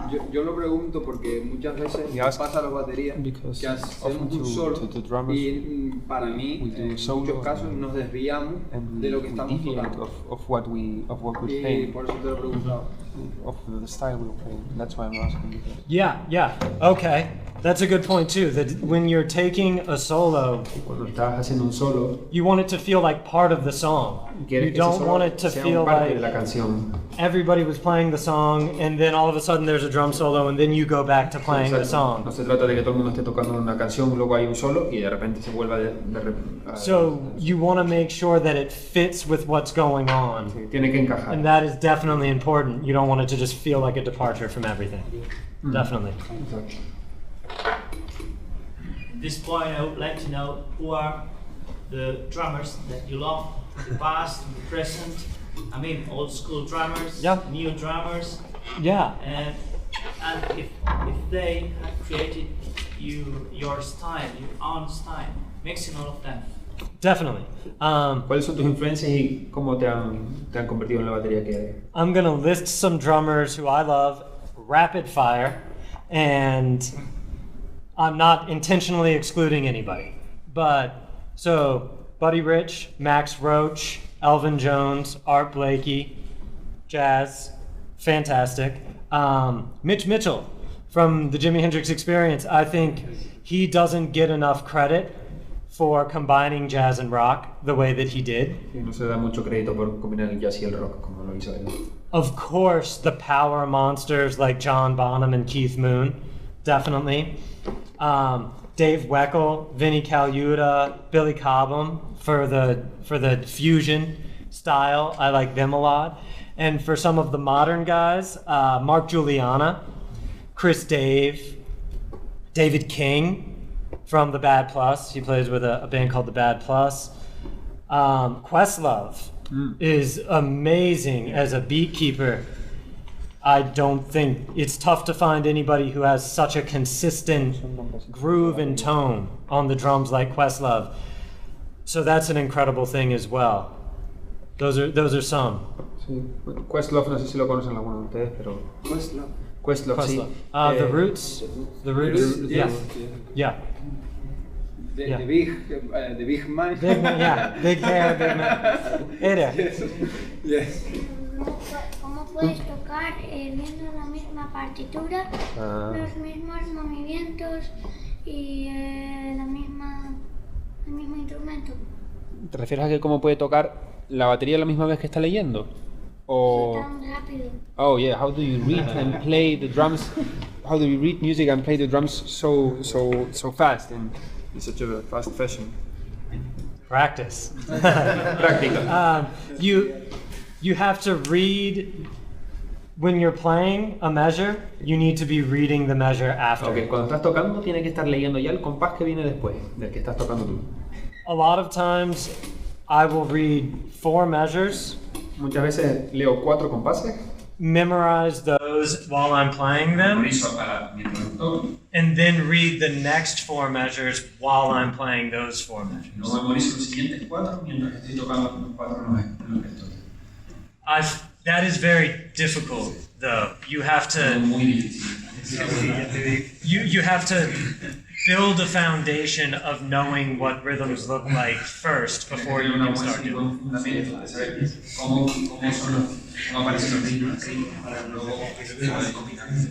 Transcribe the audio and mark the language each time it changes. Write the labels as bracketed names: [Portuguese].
[Spanish] Yo lo pregunto porque muchas veces pasa a la batería que hacemos un solo y para mí en muchos casos nos desviamos de lo que estamos tocando. Y por eso te lo he preguntado. [English] Of the style we're playing. That's why I'm asking you. Yeah. Okay. That's a good point too. That when you're taking a solo, [Spanish] Cuando estás haciendo un solo, [English] you want it to feel like part of the song. You don't want it to feel [Spanish] parte de la [English] like [Spanish] canción. [English] everybody was playing the song and then all of a sudden there's a drum solo and then you go back to playing the [Spanish] No [English] song. [Spanish] se trata de que todo el mundo esté tocando una canción, luego hay un solo y de repente se vuelva [English] So you want to make sure that it fits with what's going on. [Spanish] Sí, tiene que encajar. [English] And that is definitely important. You don't want it to just feel like a departure from everything. Definitely. At this point, I would like to know who are the drummers that you love, the past, the present. I mean, old school drummers, Yeah. new drummers, Yeah. and if they have created your style, your own style, mixing all of them. Definitely. [Spanish] ¿Cuáles son tus influencias y cómo te han convertido en la batería que eres? [English] I'm gonna list some drummers who I love, rapid fire, and I'm not intentionally excluding anybody. But so Buddy Rich, Max Roach, Elvin Jones, Art Blakey, jazz, fantastic. Mitch Mitchell from the Jimi Hendrix Experience. I think he doesn't get enough credit for combining jazz and rock the way that he did. [Spanish] No se da mucho crédito por combinar el jazz y el rock como lo hizo él. [English] Of course, the power monsters like John Bonham and Keith Moon, definitely. Dave Weckl, Vinnie Colaiuta, Billy Cobham for the fusion style. I like them a lot. And for some of the modern guys, Mark Juliana, Chris Dave, David King from the Bad Plus. He plays with a band called the Bad Plus. Questlove is amazing as a beat keeper. I don't think it's tough to find anybody who has such a consistent groove and tone on the drums like Questlove. So that's an incredible thing as well. Those are some. [Spanish] Sí. Questlove, no sé si lo conocen alguno de ustedes, pero Questlove, sí. [English] The Roots. The Roots. Yeah. Yeah. The big man. Big man, yeah. Big hair, big man. Era. Yes. [Spanish] ¿Cómo puedes tocar viendo la misma partitura, los mismos movimientos y el mismo instrumento? ¿Te refieres a que cómo puede tocar la batería a la misma vez que está leyendo? O Tan rápido. [English] Oh yeah, how do you read and play the drums? How do you read music and play the drums so fast in such a fast fashion? Practice. [Spanish] Práctica. [English] You have to read when you're playing a measure. You need to be reading the measure after. [Spanish] Okay, cuando estás tocando tienes que estar leyendo ya el compás que viene después del que estás tocando tú. [English] A lot of times, I will read 4 measures. [Spanish] Muchas veces leo 4 compases. [English] Memorize those those while I'm playing them, [Spanish] memorizo mientras los toco. [English] and then read the next 4 measures while I'm playing those 4 measures. [Spanish] No memorizo los siguientes 4 mientras estoy tocando los 4 en los que estoy. [English] That is very difficult, though. You have to. [Spanish] Muy difícil. [English] You have to build a foundation of knowing what rhythms look like first before you can start doing it. [Spanish] Cómo aparecen los ritmos para luego poder combinar.